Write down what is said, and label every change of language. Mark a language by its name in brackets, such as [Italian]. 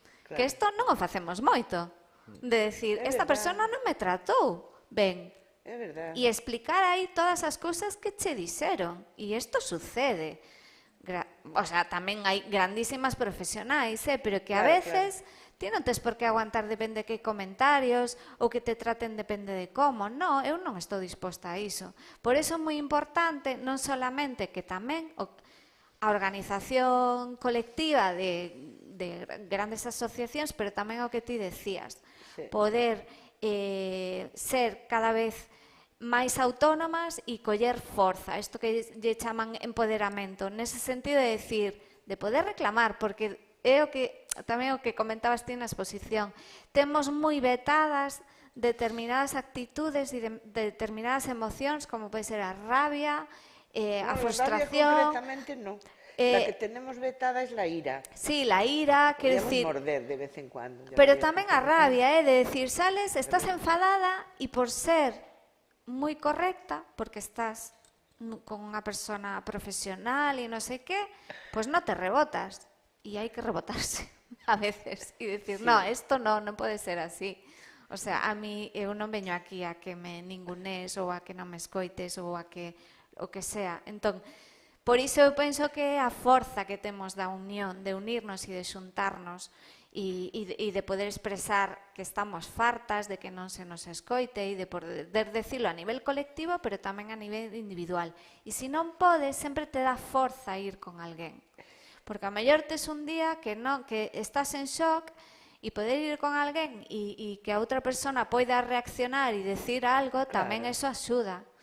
[Galician] Que isto non o facemos moito, de decir, esta persona non me tratou ben, e explicar aí todas as cousas que che dixeron, e isto sucede. O sea, tamén hai grandísimas profesionais, pero que a veces ti non tes por que aguantar depende de que comentarios, ou que te traten depende de como. Non, eu non estou disposta a iso. Por iso é moi importante, non solamente que tamén a organización colectiva de grandes asociacións, pero tamén o que ti decías, poder ser cada vez máis autónomas e coller forza, isto que lle chaman empoderamento, nese sentido de decir, de poder reclamar, porque é o que tamén o que comentabas ti na exposición, temos moi vetadas determinadas actitudes e determinadas emocións, como pode ser a rabia, a frustración. Concretamente non. [Spanish] La que tenemos vetada es la ira. Sí, la ira, quiero decir... morder de vez en cuando. [Galician] Pero tamén a rabia, de decir, sales, estás enfadada e por ser moi correcta, porque estás con unha persona profesional e non sei qué, pues non te rebotas. E hai que rebotarse a veces e decir, [Spanish] no, esto [Galician] non pode ser así. O sea, a mí, eu non veño aquí a que me ningunes ou a que non me escoites ou a que o que sea. Entón, por iso eu penso que é a forza que temos da unión, de unirnos e de xuntarnos e de poder expresar que estamos fartas de que non se nos escoite e de poder decirlo a nivel colectivo, pero tamén a nivel individual. E se non podes, sempre te dá forza ir con alguén. Porque a mellor tes un día que estás en shock e poder ir con alguén e que a outra persona poida reaccionar e decir algo, tamén eso axuda.